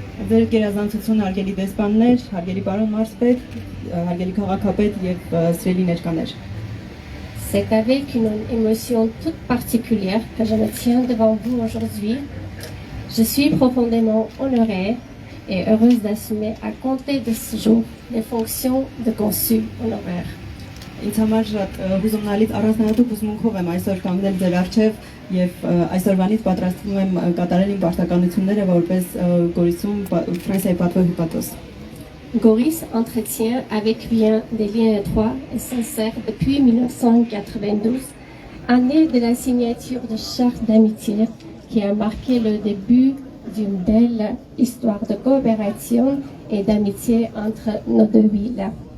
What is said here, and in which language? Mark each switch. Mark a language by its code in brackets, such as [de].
[hy] Ձեր գերազանցություն հարգելի դեսպաններ, հարգելի պարոն մարզպետ, հարգելի քաղաքապետ եւ սիրելի ներկաներ։ [fr] c'est avec une émotion toute particulière que je me tiens devant vous aujourd'hui. Je suis profondément honorée et heureuse d'assumer à compter de ce jour les fonctions de consul honoraire. [hy] Ինձ համար շատ հուզումնալից առանձնահատուկ հուզմունքով եմ այսօր կանգնել ձեր առջև եւ այսօրվանից պատրաստվում եմ կատարել իմ պարտականությունները որպես Գորիսում Ֆրանսիայի պատվո հյուպատոս։ [fr] Goris entretient avec bien des liens étroits et sincères depuis 1992, année de la signature de charte d'amitié qui a marqué le début d'une belle histoire de coopération et d'amitié entre nos deux villes.